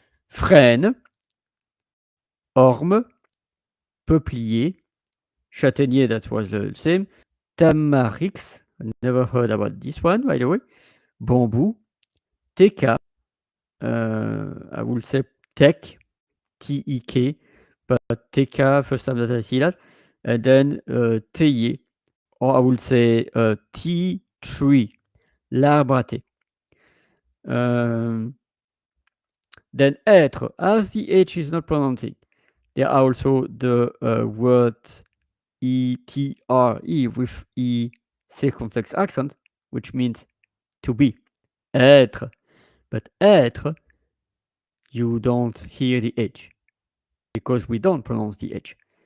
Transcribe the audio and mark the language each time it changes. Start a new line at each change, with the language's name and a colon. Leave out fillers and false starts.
French: Frêne, orme, peuplier, châtaignier, that was the same.
English: Tamarix, I never heard about this one, by the way. Bamboo, TK, I will say tech, TEK, but TK, first time that I see that. And then théier, or I will say tea tree,
French: l'arbre à thé.
English: Then être, as the H is not pronouncing, there are also the word ETRE with E circumflex accent, which means to be. Être. But être, you don't hear the H because we don't pronounce the H.